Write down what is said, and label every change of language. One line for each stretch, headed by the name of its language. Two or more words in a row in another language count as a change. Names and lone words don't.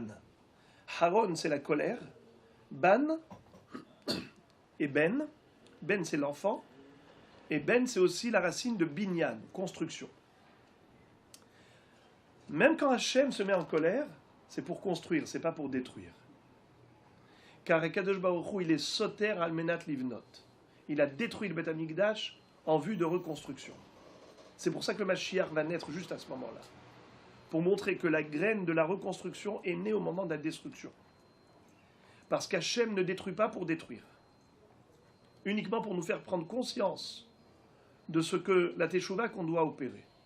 French: Haron, c'est la colère. Ban et Ben. Ben, c'est l'enfant. Et Ben, c'est aussi la racine de binyan, construction. Même quand Hachem se met en colère, c'est pour construire, c'est pas pour détruire. Car
Hebrew: הקדוש ברוך הוא,
French: il est
Hebrew: סותר על מנת לבנות.
French: Il a détruit le
Hebrew: בית המקדש
French: en vue de reconstruction. C'est pour ça que le Mashiach va naître juste à ce moment-là. Pour montrer que la graine de la reconstruction est née au moment de la destruction. Parce qu'Hachem ne détruit pas pour détruire. Uniquement pour nous faire prendre conscience de ce que la Teshuvah qu'on doit opérer.